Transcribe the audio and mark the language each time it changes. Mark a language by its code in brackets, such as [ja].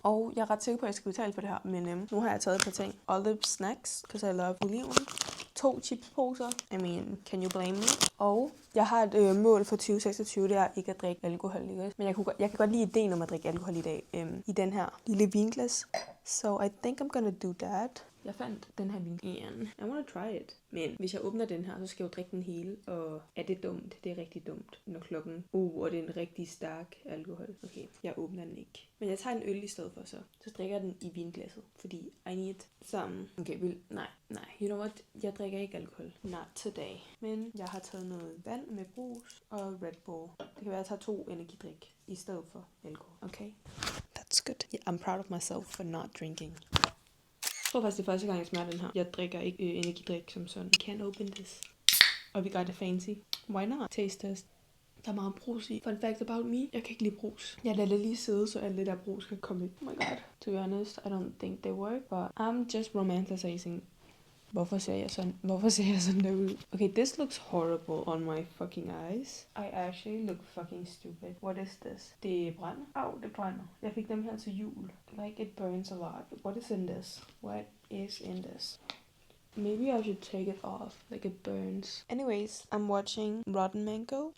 [da] Og jeg er ret sikker på, at jeg skal betale for det her. Men nu har jeg taget et par ting. Olive snacks, [en] because I love [da] oliven. 2 chipsposer. [en] I mean, can you blame me? [da] Og jeg har et mål for 2026, det er ikke at drikke alkohol, ikke? Men jeg kan godt lide ideen om at drikke alkohol i dag. I den her lille vinglas. [en] So I think I'm gonna do that. [da] Jeg fandt den her vin. [en] And I wanna try it. [da] Men hvis jeg åbner den her, så skal jeg jo drikke den hele. Og er det dumt? Det er rigtig dumt. Når klokken... og det er en rigtig stærk alkohol. Okay, jeg åbner den ikke. Men jeg tager en øl i stedet for så. Så drikker jeg den i vinglasset. Fordi [en] I need some... [da] Okay, nej. [en] You know what? [da] Jeg drikker ikke alkohol. [en] Not today. [da] Men jeg har taget noget vand med brus og Red Bull. Det kan være, at jeg tager 2 energidrik i stedet for alkohol. [en] Okay? That's good. Yeah, I'm proud of myself for not drinking. [da] Jeg tror faktisk, det er første gang, jeg smager den her. Jeg drikker ikke energidrik som sådan. [en] I can't open this. [da] Og vi gør det fancy. [en] Why not? Taste test. [da] Der er meget brus i. [en] Fun fact about me. [da] Jeg kan ikke lide brus. Jeg lader det lige sidde, så alt det der brus kan komme ind. [en] Oh my god. To be honest, I don't think they work. But I'm just romanticizing. [da] Hvorfor ser jeg sådan der ud? [en] Okay, this looks horrible on my fucking eyes. I actually look fucking stupid. What is this? [da] Det brænder? Det brænder. Jeg fik dem her til jul. [en] Like it burns a lot. What is in this? What is in this? Maybe I should take it off. Like it burns. Anyways, I'm watching Rotten Mango.